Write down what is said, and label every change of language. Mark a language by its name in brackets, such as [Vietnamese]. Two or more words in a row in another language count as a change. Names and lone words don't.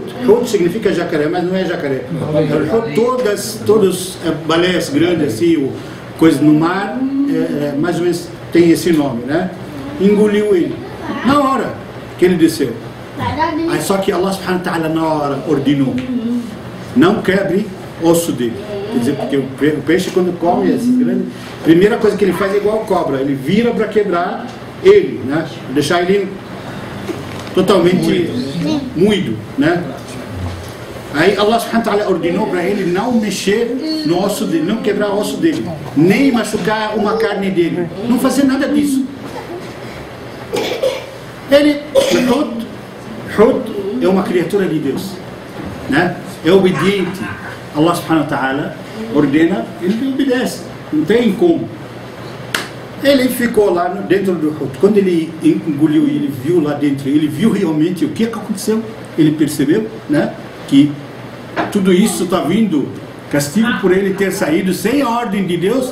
[Portuguese] Hut significa jacaré, mas não é jacaré. Todas baleias grandes, assim, coisas no mar, mais ou menos tem esse nome, né? Engoliu ele. Na hora que ele desceu. Aí só que [Arabic] الله سبحانه وتعالى [Portuguese] na hora ordenou: não quebre osso dele. Quer dizer, porque o peixe quando come essas grandes, a primeira coisa que ele faz é igual cobra, ele vira para quebrar ele, né? Deixar ele totalmente moído, né? Aí [Arabic] الله سبحانه وتعالى [Portuguese] ordenou para ele não mexer no osso dele, não quebrar o osso dele, nem machucar uma carne dele, não fazer nada disso. Ele, Hud é uma criatura de Deus, né? É obediente. [Arabic] الله سبحانه وتعالى [Portuguese] ordena, ele obedece, não tem como. Ele ficou lá dentro do Hud. Quando ele engoliu e ele viu lá dentro, ele viu realmente o que aconteceu. Ele percebeu, né, que tudo isso está vindo, castigo por ele ter saído sem a ordem de Deus.